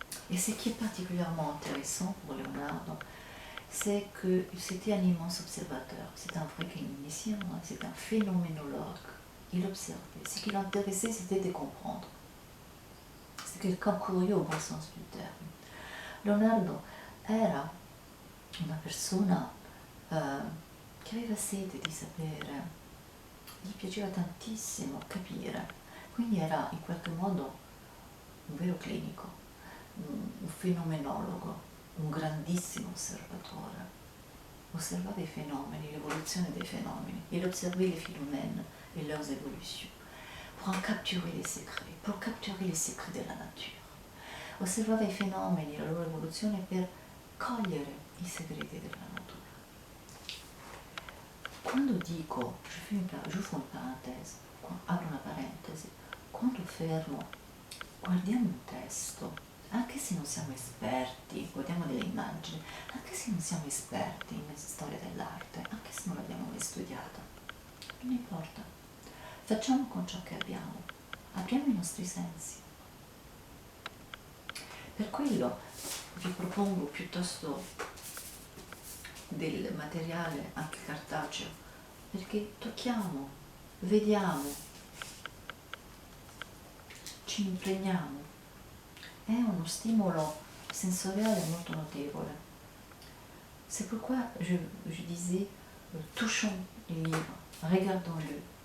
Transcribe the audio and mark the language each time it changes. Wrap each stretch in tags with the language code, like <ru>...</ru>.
<fr>Et ce qui est particulièrement intéressant pour Leonardo, c'est que c'était un immense observateur. C'est un vrai clinicien, hein, c'est un phénoménologue. Il observait. Ce qui l'intéressait, c'était de comprendre. C'était quelqu'un curieux au bon sens du terme.</fr> <it>Leonardo era una persona che aveva sete di sapere, gli piaceva tantissimo capire, quindi era in qualche modo un vero clinico, un fenomenologo, un grandissimo osservatore. Osservava i fenomeni, l'evoluzione dei fenomeni.</it> <fr>Il observait les phénomènes et leurs évolutions pour en capturer les secrets, pour capturer les secrets</fr> <it>della natura. Osservava i fenomeni, la loro evoluzione per cogliere i segreti della natura. Quando dico,</it> <fr>je fais une parenthèse,</fr> <it>apro una parentesi, quando fermo, guardiamo un testo, anche se non siamo esperti, guardiamo delle immagini, anche se non siamo esperti in storia dell'arte, anche se non l'abbiamo mai studiata, non importa, facciamo con ciò che abbiamo, apriamo i nostri sensi. Per quello vi propongo piuttosto del materiale anche cartaceo, perché tocchiamo, vediamo, ci impregniamo. È uno stimolo sensoriale molto notevole.</it> <fr>C'est pourquoi je disais, touchons les livres, regardons-le.</fr>